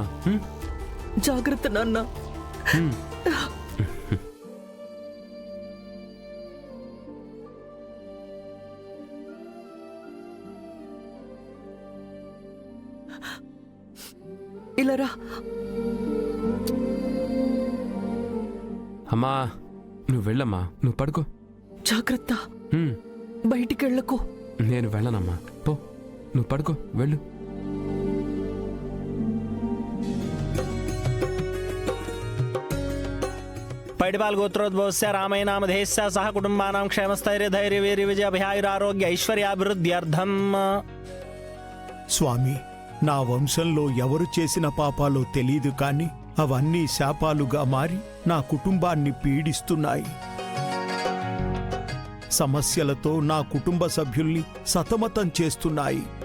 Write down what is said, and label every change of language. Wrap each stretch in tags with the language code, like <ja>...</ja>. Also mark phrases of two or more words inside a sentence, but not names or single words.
<te>జాగ్రత్త నాన్న. ఇలారా. అమ్మా, నువ్వు వెళ్ళమ్మా, నువ్వు పడుకో. జాగ్రత్త, బయటికెళ్లకు. నేను వెళ్ళనమ్మా, పో, నువ్వు పడుకో, వెళ్ళు.</te> <sa>पैडिपाल गोत्रोद्भवस्य रामैनामधेयस्य सह कुटुम्बानां क्षेमस्थैर्यधैर्यवीर्यविजयाभयायुरारोग्य ऐश्वर्याभिवृद्ध्यर्थం.</sa> <te>స్వామి, నా వంశంలో ఎవరు చేసిన పాపాలో తెలీదు కాని అవన్నీ శాపాలుగా మారి నా కుటుంబాన్ని పీడిస్తున్నాయి. సమస్యలతో నా కుటుంబ సభ్యుల్ని సతమతం చేస్తున్నాయి.</te>